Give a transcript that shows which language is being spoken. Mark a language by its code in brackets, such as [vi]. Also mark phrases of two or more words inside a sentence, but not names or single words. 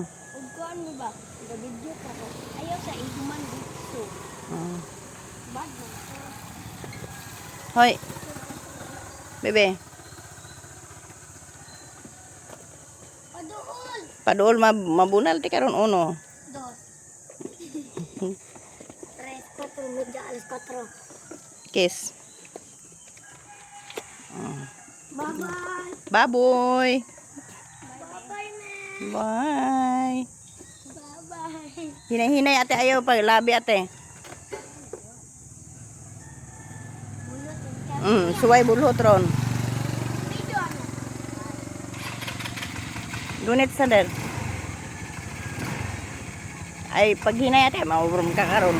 [ceb] Ugkuan mo ba? Gabidyo ka ko. Ayaw sa ihuman dito. Bad mo. Hoy. Bebe. Paduol. Paduol mabunal ti karon uno. Dos. Tres, cuatro, media, alas cuatro. [en] Kiss. Bye-bye. [ceb] Baboy. [en] Bye-bye, man. Bye. Bye-bye. [ceb] Hinay-hinay ate ayaw pag labi ate. Suway bulhot ron. Video ano? Dunit Sandel. Ay pag hinay ate maubrom ka karon.